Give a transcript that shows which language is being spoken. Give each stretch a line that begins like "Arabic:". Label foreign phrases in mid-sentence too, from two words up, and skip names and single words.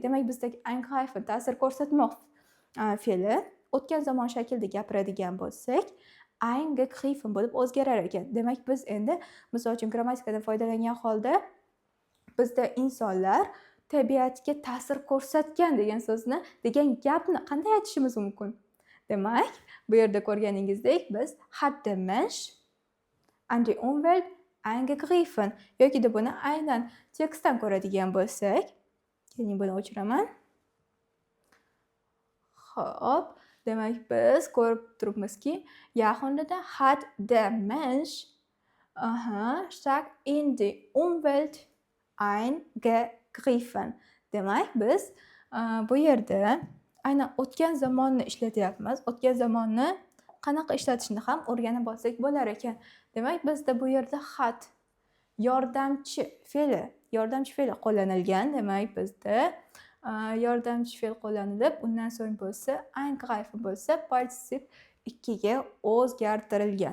Uzbek: Demak, bizdagi eingreifen ta'sir ko'rsatmoq fe'li o'tgan zamon shaklida gapiradigan bo'lsak, eingegriffen bo'lib o'zgarar ekan. Demak, biz endi misol uchun grammatikadan foydalangan holda bizda insonlar tabiatga ta'sir ko'rsatgan degan so'zni, degan gapni qanday aytishimiz mumkin? Demak, bu yerda ko'rganingizdek, biz
German: hat der Mensch an die Umwelt eingegriffen
Uzbek: yoki da buni aynan tekstdan ko'radigan bo'lsak, keling buni o'chiraman. Xo'p, demak biz ko'rib turibmizki, yaqinda
German: hat der Mensch stark in die Umwelt eingegriffen.
Uzbek: Demak, biz bu yerda aynan o'tgan zamonni ishlatyapmiz. O'tgan zamonni qanaqa ishlatishni ham o'rganib olsak bo'lar ekan. Demak, bizda bu yerda hat yordamchi fe'li qo'llanilgan. Demak, bizda yordamchi fe'l qo'llanilib, undan so'ng bo'lsa eingreifen bo'lsa, partisip 2ga o'zgartirilgan.